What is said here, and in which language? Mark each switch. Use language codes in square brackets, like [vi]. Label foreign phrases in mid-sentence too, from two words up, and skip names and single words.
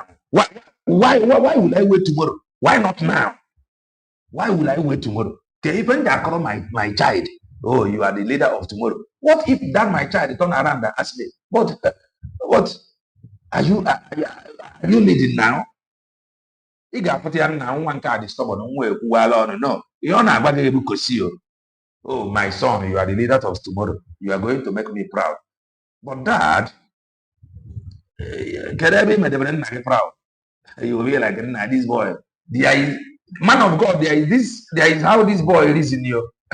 [en] Why will I wait tomorrow? Why not now? Why will I wait tomorrow? Okay, even they call my child, oh, you are the leader of tomorrow. What if that my child turn around and ask me, what are you leading now? [ig] Ị ga-apụta ya na nwa nke a dị stubborn nwa ekwuwala ọnụ. No, ihe ọ na-agwa gị bụ kosi o. [en] Oh, my son, you are the leader of tomorrow. You are going to make me proud. But dad, can I be made proud? You will be like, nah, this boy, there is, man of God, there is how this boy reason you.